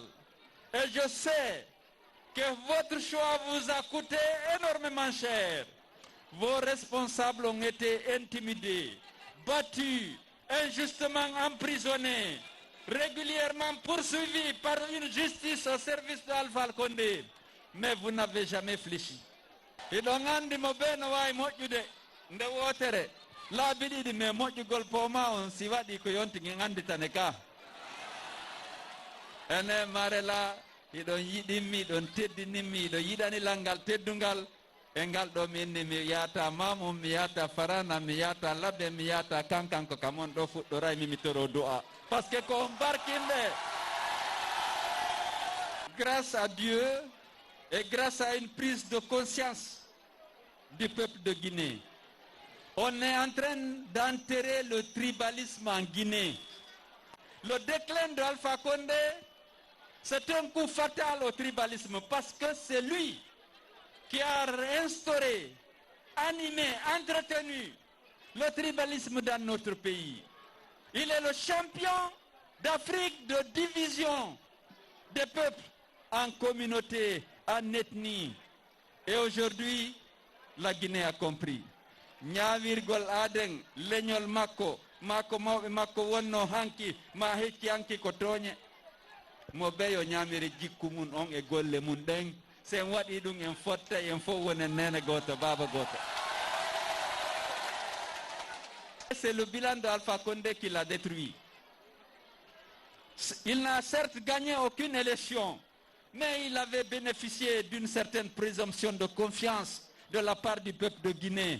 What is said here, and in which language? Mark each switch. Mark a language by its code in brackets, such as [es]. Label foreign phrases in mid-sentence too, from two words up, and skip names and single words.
[fr] Et je sais que votre choix vous a coûté énormément cher. Vos responsables ont été intimidés, battus, injustement emprisonnés, régulièrement poursuivis par une justice au service d'Alpha Condé. Mais vous n'avez jamais fléchi. Et donc, [ff] nde wotere laabi ɗiɗi mais moƴƴugol poma on si waɗi ko yontigui ganditane ka ene marela iɗon yiɗinmi ɗon teddininmi iɗo yiɗanilal ngal teddungal e ngal ɗo mi inni mi yata mamum mi yata farana mi yata labbe mi yata kankanko kam on ɗo fuɗɗoraymi mi toro du'a [fr] par ce que [ff] ko barkinɗe [fr] grâce à Dieu et grâce à une prise de conscience du peuple de Guinée. On est en train d'enterrer le tribalisme en Guinée. Le déclin de Alpha Condé, c'est un coup fatal au tribalisme parce que c'est lui qui a instauré, animé, entretenu le tribalisme dans notre pays. Il est le champion d'Afrique de division des peuples en communauté, en ethnie. Et aujourd'hui, la Guinée a compris. [ff] Ñawirgol aden leñol makko mawɓe makko wonno hanki ma hecci hanki ko tooñe mo ɓeyo ñamiri jikku mum on e golle mum ɗen sen waɗi ɗum en fotta en fof wonen nene goto baba goto. [fr] C'est le bilan de Alpha Condé qui l'a détruit. Il n'a certes gagné aucune élection, mais il avait bénéficié d'une certaine présomption de confiance de la part du peuple de Guinée.